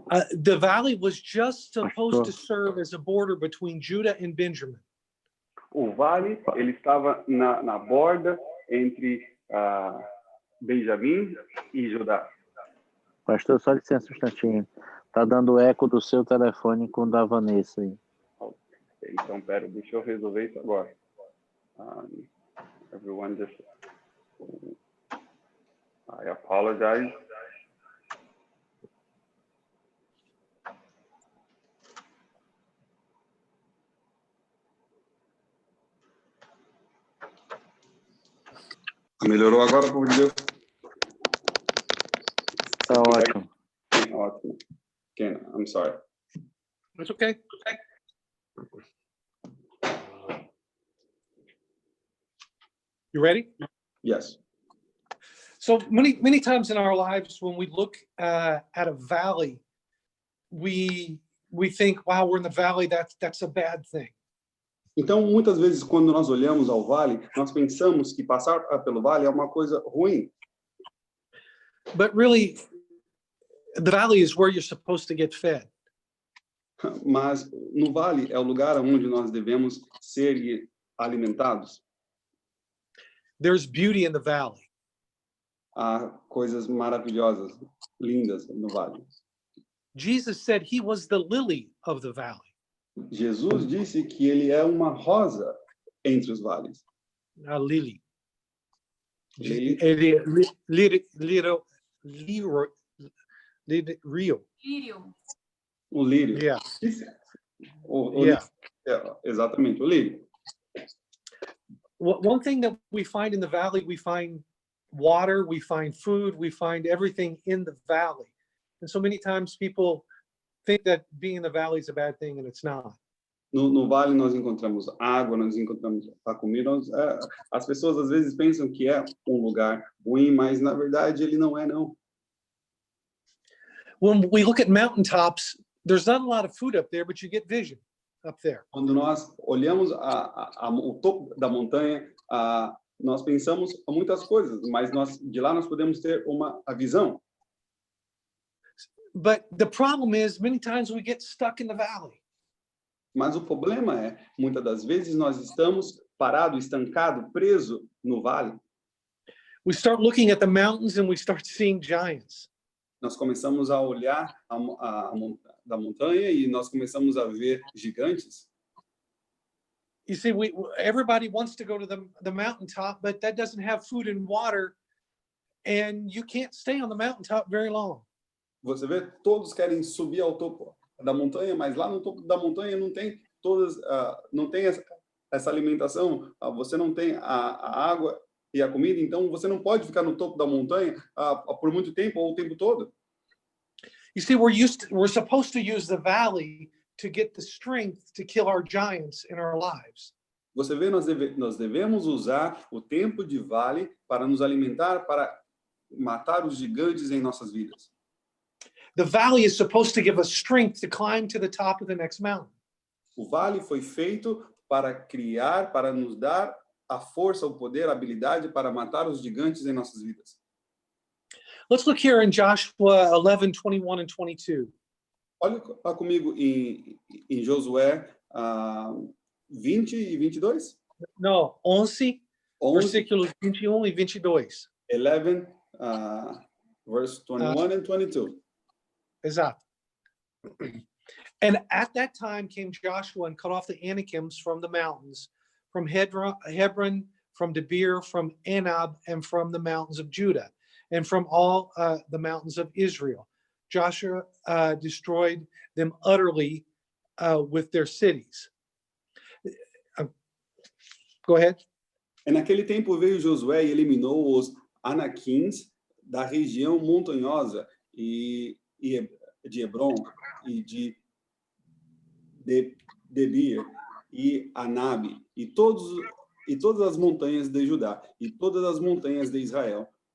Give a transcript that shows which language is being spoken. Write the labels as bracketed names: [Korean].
[English] The valley was just supposed to serve as a border between Judah and Benjamin. [Portuguese] O vale, ele estava na borda entre Benjamim e Judá. Pastor, só licença um instantinho. Tá dando eco do seu telefone com o da Vanessa aí. Então, pera, deixa eu resolver isso agora. [English] Everyone just... I apologize. [Portuguese] Melhorou agora, por Deus? Tá ótimo. Ótimo. [English] Ken, I'm sorry. It's okay. You ready? Yes. So many times in our lives, when we look at a valley, we think, wow, we're in the valley, that's a bad thing. [Portuguese] Então, muitas vezes, quando nós olhamos ao vale, nós pensamos que passar pelo vale é uma coisa ruim. [English] But really, the valley is where you're supposed to get fed. [Portuguese] Mas no vale é o lugar onde nós devemos ser alimentados. [English] There's beauty in the valley. [Portuguese] há coisas maravilhosas, lindas no vale. [English] Jesus said he was the lily of the valley. [Portuguese] Jesus disse que ele é uma rosa entre os vales. [English] A lily. Lily. Rio. [Portuguese] O lírio. [English] Yeah. [Portuguese] Lírio. Exatamente, o lírio. [English] One thing that we find in the valley, we find water, we find food, we find everything in the valley. And so many times people think that being in the valley is a bad thing, and it's not. [Portuguese] No vale nós encontramos água, nós encontramos a comida. As pessoas às vezes pensam que é um lugar ruim, mas na verdade ele não é, não. [English] When we look at mountaintops, there's not a lot of food up there, but you get vision up there. [Portuguese] Quando nós olhamos o topo da montanha, nós pensamos muitas coisas, mas de lá nós podemos ter a visão. [English] But the problem is, many times we get stuck in the valley. [Portuguese] Mas o problema é, muitas das vezes nós estamos parados, estancados, presos no vale. [English] We start looking at the mountains and we start seeing giants. [Portuguese] Nós começamos a olhar da montanha e nós começamos a ver gigantes. [English] You see, everybody wants to go to the mountaintop, but that doesn't have food and water, and you can't stay on the mountaintop very long. [Portuguese] Você vê, todos querem subir ao topo da montanha, mas lá no topo da montanha não tem não tem essa alimentação, você não tem a água e a comida, então você não pode ficar no topo da montanha por muito tempo ou o tempo todo. [English] You see, we're supposed to use the valley to get the strength to kill our giants in our lives. [Portuguese] Você vê, nós devemos usar o tempo de vale para nos alimentar, para matar os gigantes em nossas vidas. [English] The valley is supposed to give us strength to climb to the top of the next mountain. [Portuguese] O vale foi feito para para nos dar a força, o poder, a habilidade para matar os gigantes em nossas vidas. [English] Let's look here in Joshua 11, 21 and 22. [Portuguese] Olha comigo em Josué 20 e 22. No, 11, versículos 21 e 22. [English] 11, verse 21 and 22. [Portuguese] Exato. [English] And at that time came Joshua and cut off the Anakims from the mountains, from Hebron, from Debir, from Anab, and from the mountains of Judah, and from all the mountains of Israel. Joshua destroyed them utterly with their cities. Go ahead. [Portuguese] E naquele tempo veio Josué e eliminou os Anaquins da região montanhosa e de Hebron e de Debir e Anabe e todas as montanhas de Judá e todas as montanhas de Israel.